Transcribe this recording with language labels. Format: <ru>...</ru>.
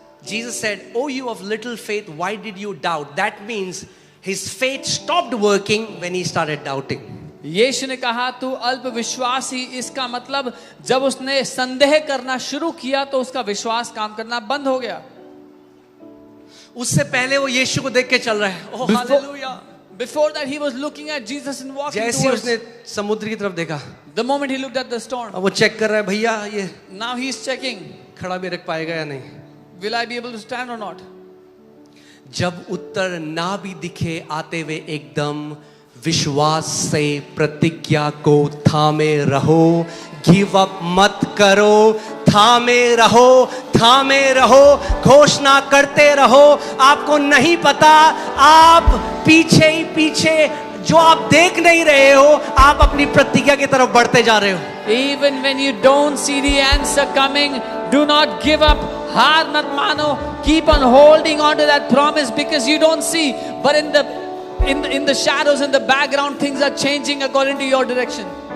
<en>Jesus said, "Oh, you of little faith, why did you doubt?" That means his faith stopped working when he started doubting.</en> <hi>यीशु ने कहा तू अल्प विश्वासी, इसका मतलब जब उसने संदेह करना शुरू किया तो उसका विश्वास काम करना बंद हो गया। उससे पहले वो यीशु को देख के चल रहा है। Oh hallelujah.</hi> <en>Before that he was looking at Jesus and walking</en> <hi>जैसे</hi> <en>towards.</en> <hi>उसने समुद्र की तरफ देखा,</hi> <en>The moment he looked at the storm,</en> <hi>अब वो चेक कर रहा है भैया ये</hi> <en>now he is checking,</en> <hi>खड़ा भी रख पाएगा या नहीं।</hi> <en>will I be able to stand or not?</en> <hi>जब उत्तर ना भी दिखे आते हुए एकदम, विश्वास से प्रतिज्ञा को थामे रहो, गिव अप मत करो, थामे रहो, थामे रहो, घोषणा करते रहो। आपको नहीं पता, आप पीछे ही पीछे जो आप देख नहीं रहे हो, आप अपनी प्रतिज्ञा की तरफ बढ़ते जा रहे हो।</hi> <en>Even when you don't see the answer coming, do not give up.</en> <hi>हार मत मानो,</hi> <en>keep on holding on to that promise because you don't see, but in the shadows, in the background, things are changing according to your direction.</en>